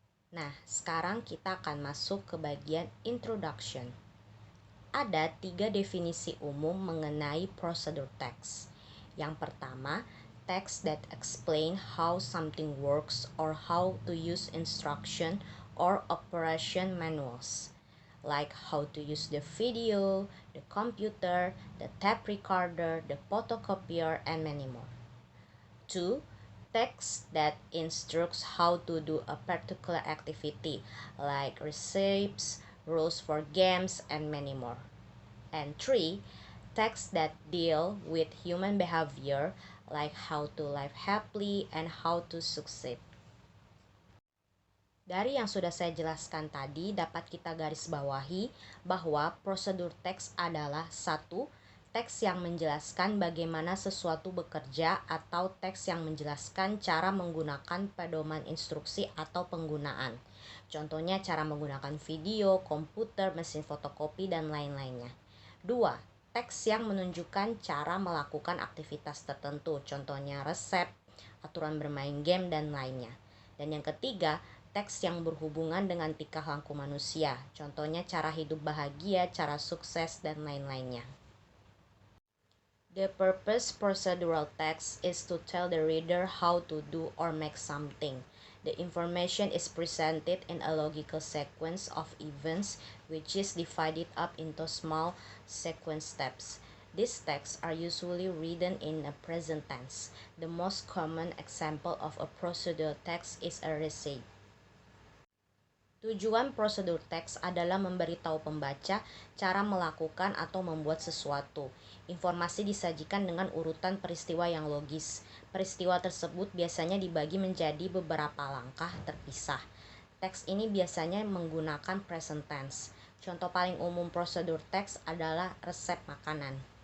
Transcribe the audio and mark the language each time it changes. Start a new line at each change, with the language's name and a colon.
Indonesian: Nah, sekarang kita akan masuk ke bagian introduction. Ada 3 definisi umum mengenai prosedur teks.
English: Yang pertama, text that explain how something works or how to use instruction or operation manuals, like how to use the video, the computer, the tape recorder, the photocopier, and many more. 2. Text that instructs how to do a particular activity, like recipes, rules for games, and many more. And 3. Texts that deal with human behavior, like how to live happily and how to succeed.
Indonesian: Dari yang sudah saya jelaskan tadi, dapat kita garis bawahi bahwa prosedur teks adalah satu, teks yang menjelaskan bagaimana sesuatu bekerja atau teks yang menjelaskan cara menggunakan pedoman instruksi atau penggunaan. Contohnya cara menggunakan video, komputer, mesin fotokopi, dan lain-lainnya. 2. Teks yang menunjukkan cara melakukan aktivitas tertentu, contohnya resep, aturan bermain game, dan lainnya. Dan yang ketiga, teks yang berhubungan dengan tingkah laku manusia, contohnya cara hidup bahagia, cara sukses, dan lain-lainnya.
English: The purpose procedural text is to tell the reader how to do or make something. The information is presented in a logical sequence of events which is divided up into small sequence steps. These texts are usually written in a present tense. The most common example of a procedural text is a receipt.
Indonesian: Tujuan prosedur teks adalah memberitahu pembaca cara melakukan atau membuat sesuatu. Informasi disajikan dengan urutan peristiwa yang logis. Peristiwa tersebut biasanya dibagi menjadi beberapa langkah terpisah. Teks ini biasanya menggunakan present tense. Contoh paling umum prosedur teks adalah resep makanan.